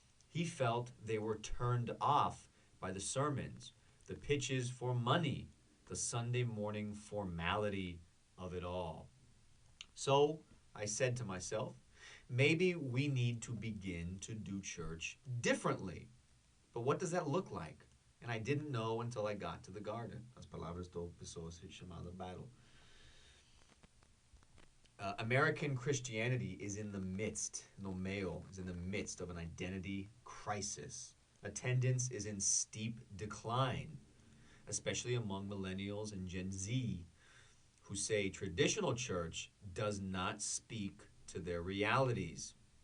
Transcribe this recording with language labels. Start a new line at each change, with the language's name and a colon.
English: He felt they were turned off by the sermons, the pitches for money, the Sunday morning formality of it all. So I said to myself, maybe we need to begin to do church differently. But what does that look like? And I didn't know until I got to the garden.
Portuguese: As palavras do pessoa chamada Battle.
English: American Christianity is in the midst,
Portuguese: no meio,
English: is in the midst of an identity crisis. Attendance is in steep decline, especially among millennials and Gen Z, who say traditional church does not speak to their realities.